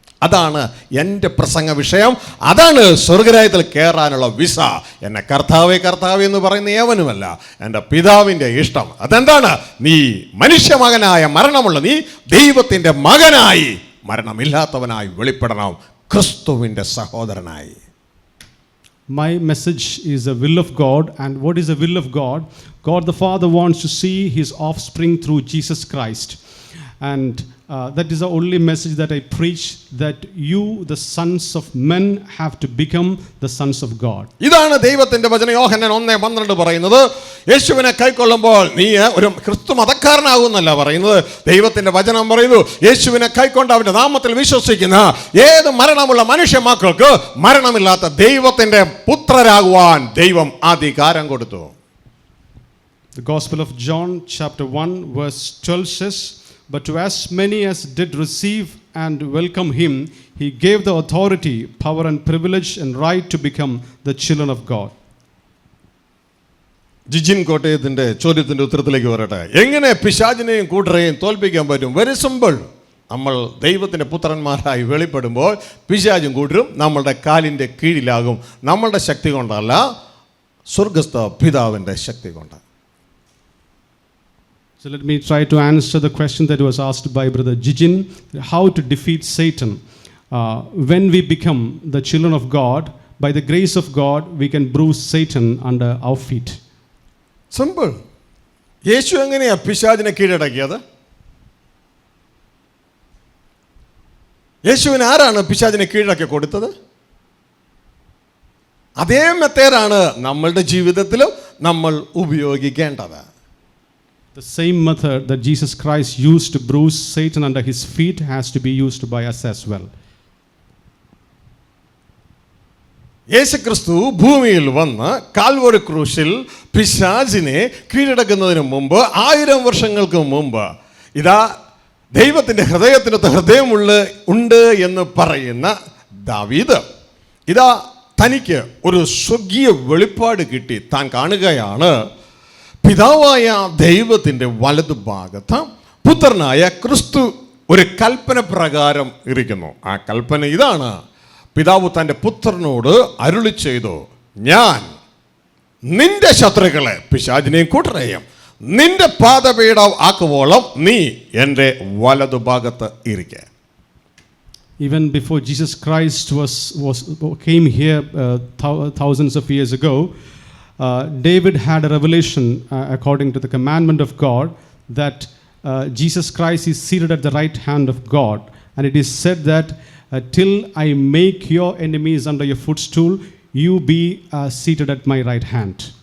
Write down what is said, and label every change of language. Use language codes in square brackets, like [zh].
[ml] അതാണ് എൻ്റെ പ്രസംഗ വിഷയം. അതാണ് സ്വർഗരാജ്യത്തിൽ കയറാനുള്ള വിസ. എന്നെ കർത്താവേ കർത്താവേ എന്ന് പറയുന്ന ഏവനുമല്ല, എൻ്റെ പിതാവിൻ്റെ ഇഷ്ടം. അതെന്താണ്? നീ മനുഷ്യമകനായ മരണമുള്ള നീ ദൈവത്തിൻ്റെ മകനായി, മരണമില്ലാത്തവനായി വെളിപ്പെടണം, ക്രിസ്തുവിൻ്റെ സഹോദരനായി. [en] My message is the will of God. And what is the will of God? God the Father wants to see his offspring through Jesus Christ. And that is the only message that I preach, that you, the sons of men, have to become the sons of God. [ml] ഇതാണ് ദൈവത്തിന്റെ വചനം. യോഹന്നാൻ 1:12 പറയുന്നത്, യേശുവിനെ കൈക്കൊള്ളുമ്പോൾ നീ ഒരു ക്രിസ്തു മതക്കാരനാകുന്നല്ല പറയുന്നത്. ദൈവത്തിന്റെ വചനം പറയുന്നു, യേശുവിനെ കൈക്കൊണ്ട് അവന്റെ നാമത്തിൽ വിശ്വസിക്കുന്ന ഏത് മരണമുള്ള മനുഷ്യ മക്കൾക്ക് മരണമില്ലാത്ത ദൈവത്തിന്റെ പുത്രരാകുവാൻ ദൈവം അധികാരം കൊടുത്തു. [en] The Gospel of John chapter 1 verse 12 says, "But to as many as did receive and welcome him, he gave the authority, power and privilege and right to become the children of God." [ml] Jijin കോട്ടയത്തിന്റെ ചോദ്യത്തിന്റെ ഉത്തരത്തിലേക്ക് വരട്ടെ. എങ്ങനെ പിശാചിനെയും കൂട്ടരെയും തോൽപ്പിക്കാൻ പറ്റും? [en] Very simple. [ml] നമ്മൾ ദൈവത്തിന്റെ പുത്രന്മാരായി വെളിപ്പെടുമ്പോൾ പിശാചും കൂട്ടരും നമ്മളുടെ കാലിന്റെ കീഴിലാകും. നമ്മളുടെ ശക്തി കൊണ്ടല്ല, സ്വർഗസ്ഥ പിതാവിന്റെ ശക്തി കൊണ്ട്. [en] So let me try to answer the question that was asked by Brother Jijin, how to defeat Satan. When we become the children of God, by the grace of God, we can bruise Satan under our feet. [ml] Simple. യേശു എങ്ങനെയാ പിശാചിനെ കീഴടക്കിയത്? യേശുവിന് ആരാണ് പിശാചിനെ കീഴടക്കി കൊടുത്തത്? അതേ മെത്തേഡാണ് നമ്മളുടെ ജീവിതത്തിലും നമ്മൾ ഉപയോഗിക്കേണ്ടത്. [en] The same method that Jesus Christ used to bruise Satan under his feet has to be used by us as well. [ml] യേശുക്രിസ്തു ഭൂമിയിൽ വന്ന് കാൽവരി ക്രൂശിൽ പിശാചിനെ കീഴടക്കുന്നതിന് മുമ്പ് 1000 വർഷങ്ങൾക്ക് മുമ്പ് ഇതാ ദൈവത്തിൻ്റെ ഹൃദയത്തിനകത്ത് ഹൃദയമുണ്ട് എന്ന് പറയുന്ന ദാവീദ് ഇതാ തനിക്ക് ഒരു സ്വർഗീയ വെളിപ്പാട് കിട്ടി. താൻ കാണുകയാണ്, പിതാവായ ദൈവത്തിൻ്റെ വലതുഭാഗത്ത് പുത്രനായ ക്രിസ്തു ഒരു കൽപ്പന പ്രകാരം ഇരിക്കുന്നു. ആ കൽപ്പന ഇതാണ്, പിതാവ് തൻ്റെ പുത്രനോട് അരുളി ചെയ്തു, ഞാൻ നിന്റെ ശത്രുക്കളെ പിശാചിനെയും കൂട്ടരെയും നിന്റെ പാദപീഠം ആക്കുവോളം നീ എൻ്റെ വലതുഭാഗത്ത് ഇരിക്കെ. [en] Even before Jesus Christ came here thousands of years ago, David had a revelation according to the commandment of God that Jesus Christ is seated at the right hand of God, and it is said that till I make your enemies under your footstool, you be seated at my right hand.